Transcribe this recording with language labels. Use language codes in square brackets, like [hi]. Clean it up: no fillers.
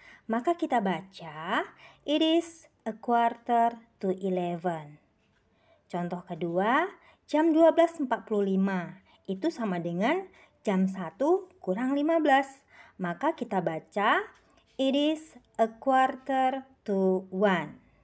[id] Maka kita baca, [en] it is a quarter to 11. [id] Contoh kedua, jam 12:45 itu sama dengan jam 1 kurang 15. Maka kita baca [en] it is a quarter to 1.